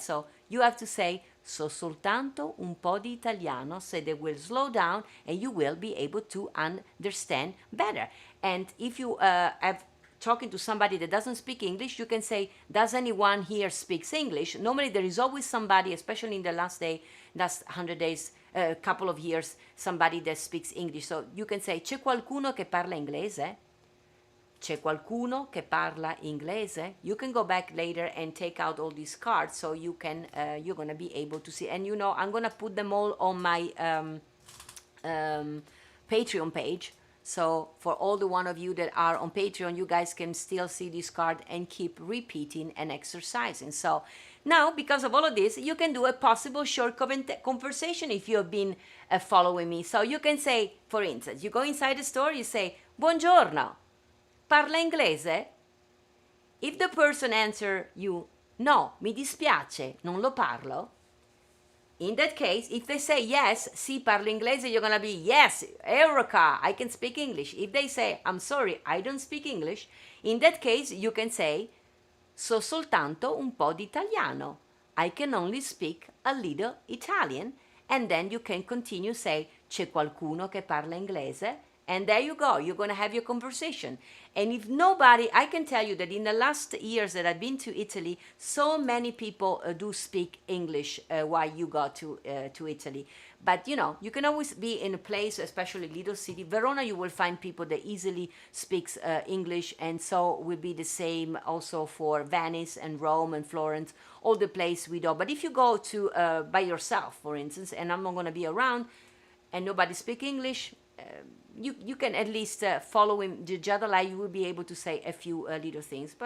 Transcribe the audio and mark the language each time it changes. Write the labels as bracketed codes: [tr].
[en] So you have to say, [it] so soltanto un po' di italiano, [en] so they will slow down and you will be able to understand better. And if you have talking to somebody that doesn't speak English, you can say, does anyone here speaks English? Normally there is always somebody, especially in the last 100 days, couple of years, somebody that speaks English. So you can say, [it] c'è qualcuno che parla inglese? C'è qualcuno che parla inglese? [en] You can go back later and take out all these cards so you can, you're gonna be able to see. And you know, I'm gonna put them all on my Patreon page. So for all the one of you that are on Patreon, you guys can still see this card and keep repeating and exercising. So now, because of all of this, you can do a possible short conversation if you have been following me. So you can say, for instance, you go inside the store, you say, [it] buongiorno, parla inglese? [en] If the person answer you, no, [it] mi dispiace, non lo parlo. [en] In that case, if they say yes, [it] sì, parlo inglese, [en] you're gonna be, yes, Eureka, I can speak English. If they say, I'm sorry, I don't speak English, in that case, you can say, [it] so soltanto un po' di italiano. [en] I can only speak a little Italian. And then you can continue, say, [it] c'è qualcuno che parla inglese? [en] And there you go, you're gonna have your conversation. And if nobody, I can tell you that in the last years that I've been to Italy, so many people do speak English while you go to Italy. But you know, you can always be in a place, especially little city. Verona, you will find people that easily speaks English, and so will be the same also for Venice and Rome and Florence, all the place we know. But if you go to by yourself, for instance, and I'm not gonna be around, and nobody speak English, you can at least follow him, Giada Valenti, you will be able to say a few little things.